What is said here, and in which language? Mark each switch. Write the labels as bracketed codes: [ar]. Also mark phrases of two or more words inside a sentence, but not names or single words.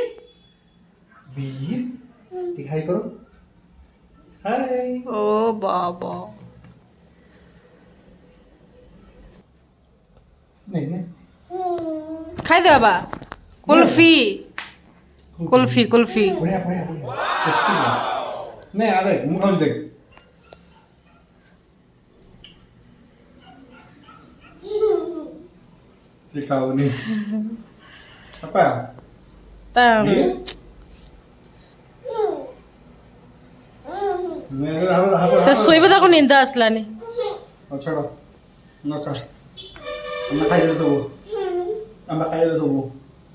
[or] ବୀର ଟିକେ ହାଇ କର। ହାଇ। ଓ ବାବା [hi] नहीं नहीं [or] ଖାଇଦେ ବାବା। କୁଲଫି କୁଲଫି କୁଲଫି [hi] बढ़िया बढ़िया बढ़िया नहीं आ देख मुंह खोल देख सिखाओ नहीं apa [or] ତା- ସେ ଶୋଇବ ତାକୁ ନିଦ ଆସିଲାନି। ଛାଡ଼ ନ ଖା ଆମେ ଖାଇଦେଲେ ସବୁ ଆମେ ଖାଇଦେଲେ ସବୁ